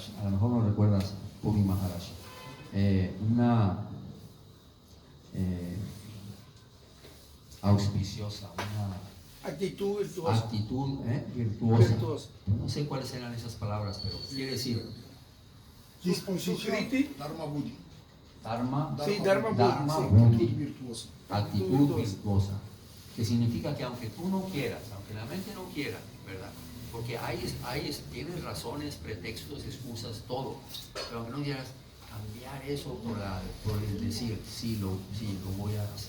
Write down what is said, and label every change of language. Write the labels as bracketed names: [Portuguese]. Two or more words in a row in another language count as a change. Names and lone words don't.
[Spanish] A lo mejor no recuerdas, Puri Maharaj, una auspiciosa, una Actitud virtuosa. actitud virtuosa. Virtuosa. No sé cuáles eran esas palabras, pero quiere decir Disposición. Sukriti, [Sanskrit] Dharma Buddhi. [Spanish] Dharma, sí, Dharma Dharma Buddhi, Buddhi. Actitud virtuosa. actitud virtuosa, que significa que aunque tú no quieras, aunque la mente no quiera, ¿verdad? Porque tienes razones, pretextos, excusas, todo, pero aunque no quieras cambiar eso por el decir, sí lo voy a hacer.